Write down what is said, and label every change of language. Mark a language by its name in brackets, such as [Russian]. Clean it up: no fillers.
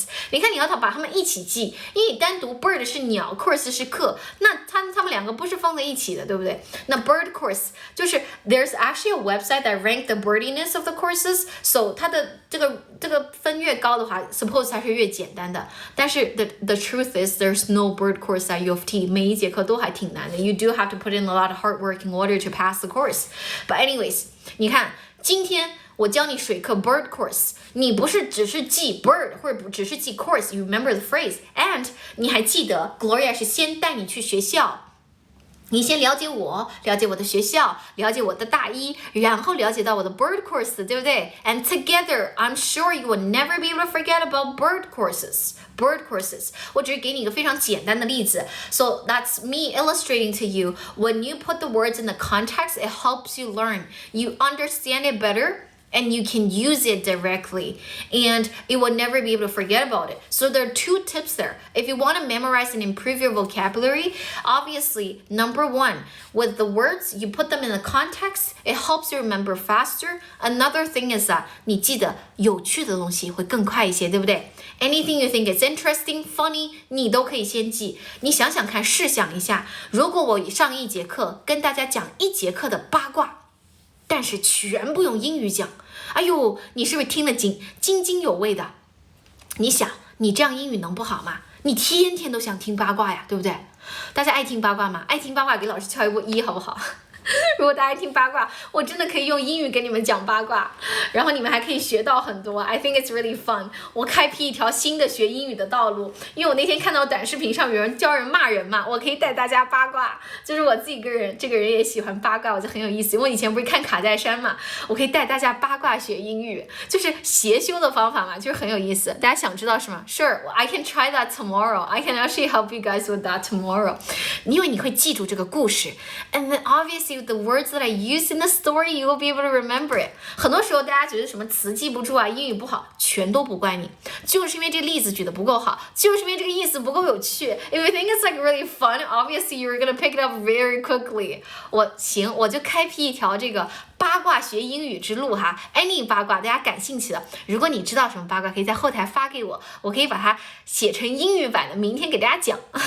[Chinese] 你看，你要把它们一起记，因为你单读 bird 是鸟 ，course 是课，那它们两个不是放在一起的，对不对？那 bird course 就是 [English] there's actually a website that rank the birdiness of the courses， [Chinese] so 它的这个分越高的话 ，suppose 它是越简单的。但是 [English] the truth is there's no bird course at U of T， [Chinese] 每一节课都还挺难的。 [English] You do have to put in a lot of hard work in order to pass the course. But anyways， [Chinese] 你看。今天我教你水课 bird course， 你不是只是记 bird 或者只是记 course， [English] you remember the phrase and [Chinese] 你还记得 Gloria 是先带你去学校，你先了解我，了解我的学校，了解我的大一，然后了解到我的 bird course， 对不对 ？ [English] And together, I'm sure you will never be able to forget about bird courses. [Chinese] Bird courses， 我只是给你一个非常简单的例子。 [English] So that's me illustrating to you. When you put the words in the context, it helps you learn. You understand it better, and you can use it directly. And you will never be able to forget about it. So there are 2 tips there. If you want to memorize and improve your vocabulary, obviously, number 1, with the words, you put them in the context, it helps you remember faster. Another thing is that [Chinese] 你记得有趣的东西会更快一些，对不对？ [English] Anything you think is interesting, funny, [Chinese] 你都可以先记。你想想看，试想一下，如果我上一节课跟大家讲1节课的八卦，但是全部用英语讲，哎呦，你是不是听得津津有味的？你想，你这样英语能不好吗？你天天都想听八卦呀，对不对？大家爱听八卦吗？爱听八卦给老师敲一波1，好不好？如果大家听八卦，我真的可以用英语给你们讲八卦，然后你们还可以学到很多。 [English] I think it's really fun。 [Chinese] 我开辟一条新的学英语的道路，因为我那天看到短视频上有人教人骂人嘛，我可以带大家八卦。就是我自己这个人也喜欢八卦，我就很有意思。因为我以前不是看卡戴珊嘛，我可以带大家八卦学英语，就是邪修的方法嘛，就是很有意思。大家想知道是吗 [English] ？Sure, I can try that tomorrow. I can actually help you guys with that tomorrow. [Chinese] 因为你会记住这个故事 [English] ，and then obviously the words that I use in the story, you will be able to remember it. [Chinese] 很多时候大家觉得什么词记不住啊，英语不好，全都不怪你，就是因为这个例子举得不够好，就是因为这个意思不够有趣。 [English] If you think it's like really fun, obviously you're gonna pick it up very quickly. [Chinese] 我就开辟一条这个八卦学英语之路哈 ，any 八卦大家感兴趣的，如果你知道什么八卦，可以在后台发给我，我可以把它写成英语版的，明天给大家讲。